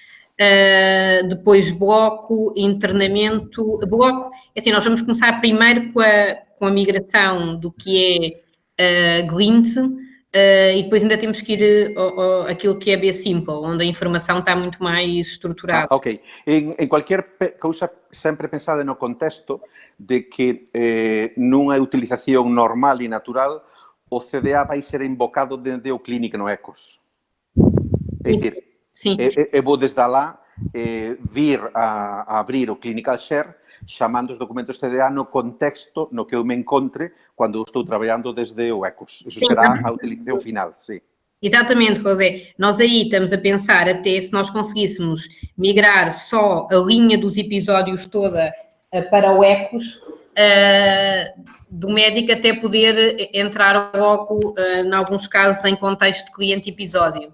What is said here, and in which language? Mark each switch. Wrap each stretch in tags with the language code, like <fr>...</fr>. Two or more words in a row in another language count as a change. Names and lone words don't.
<pt>Depois bloco, internamento, bloco, assim, nós vamos começar primeiro com a migração do que é Glint, e depois ainda temos que ir aquilo que é B-Simple, onde a informação está muito mais estruturada. Ok.</pt> <es>En cualquier</es> <gl>cousa sempre pensada no contexto de que nunha utilización normal e natural o CDA vai ser invocado dende o clínico no ECOS. É dicir, vou desde lá vir a abrir o Clinical Share chamando os documentos CDA no contexto no que eu me encontre quando estou trabalhando desde o ECOS.</gl> <pt>Isso será a utilização final, sim. Exatamente, José. Nós aí estamos a pensar até se nós conseguíssemos migrar só a linha dos episódios toda para o ECOS, do médico até poder entrar logo, em alguns casos, em contexto de cliente-episódio.</pt>